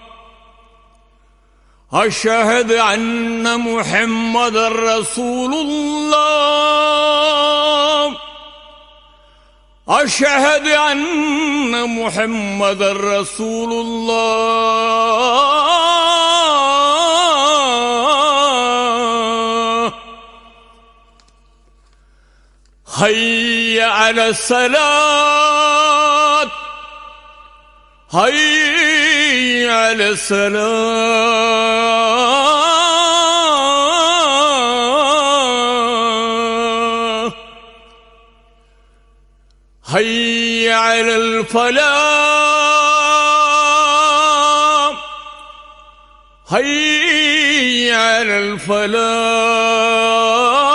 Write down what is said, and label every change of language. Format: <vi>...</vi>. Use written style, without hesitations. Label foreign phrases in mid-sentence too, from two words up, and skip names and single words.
<ar>أشهد أن محمدا رسول الله، أشهد أن محمدا رسول الله. حي على الصلاة, حي على الصلاة حي على الفلاح حي على الفلاح</ar>